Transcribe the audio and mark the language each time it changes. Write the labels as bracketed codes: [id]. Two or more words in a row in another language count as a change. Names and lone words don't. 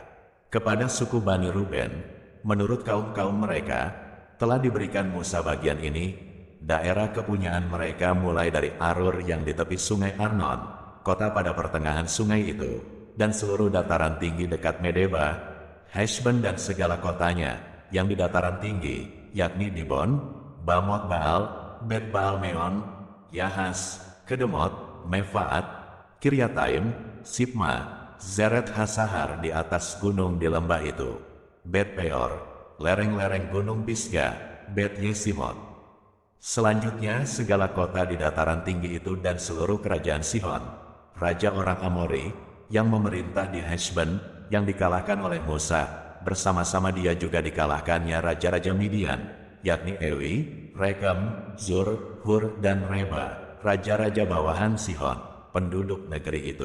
[id] Kepada suku Bani Ruben, menurut kaum-kaum mereka, telah diberikan Musa bagian ini, daerah kepunyaan mereka mulai dari Arur yang di tepi sungai Arnon, kota pada pertengahan sungai itu, dan seluruh dataran tinggi dekat Medeba, Heshbon dan segala kotanya, yang di dataran tinggi, yakni Dibon, Bamot Baal, Bet Baal Meon, Yahas, Kedemot, Mefaat, Kiryataim, Sipma, Zeret Hasahar di atas gunung di lembah itu, Bet Peor, lereng-lereng gunung Pisgah, Bet Yesimot. Selanjutnya segala kota di dataran tinggi itu dan seluruh kerajaan Sihon, raja orang Amori, yang memerintah di Heshbon, yang dikalahkan oleh Musa, bersama-sama dia juga dikalahkannya raja-raja Midian, yakni Ewi, Rekem, Zur, Hur, dan Reba, raja-raja bawahan Sihon, penduduk negeri itu.